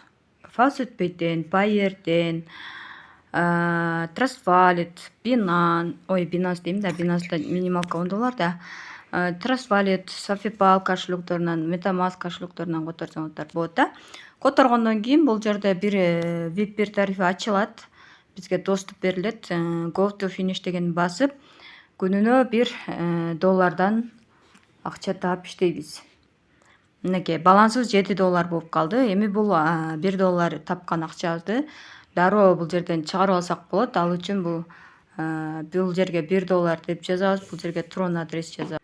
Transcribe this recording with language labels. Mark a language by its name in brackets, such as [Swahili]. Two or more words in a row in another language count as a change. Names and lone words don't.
[Kyrgyz] Faucetpay'ден, Payeer'ден, Trust Wallet, Binance дейм да, Binance'да минималка $10 да. Trust Wallet, SafePal кошелокторунан, MetaMask кошелокторунан которсоңуздар болот да. Которгондон кийин бул жерде бир веб 1 тарифи ачылат. Бизге доступ берилет. [English] Go to finish [Kyrgyz] дегенди басып, күнүнө $1 акча таап иштейбиз. Мынакей балансыбыз $7 болуп калды. Эми бул $1 тапкан акчабызды дароо бул жерден чыгарып алсак болот. Ал үчүн бул жерге $1 деп жазабыз, бул жерге Tron адрес жазабыз.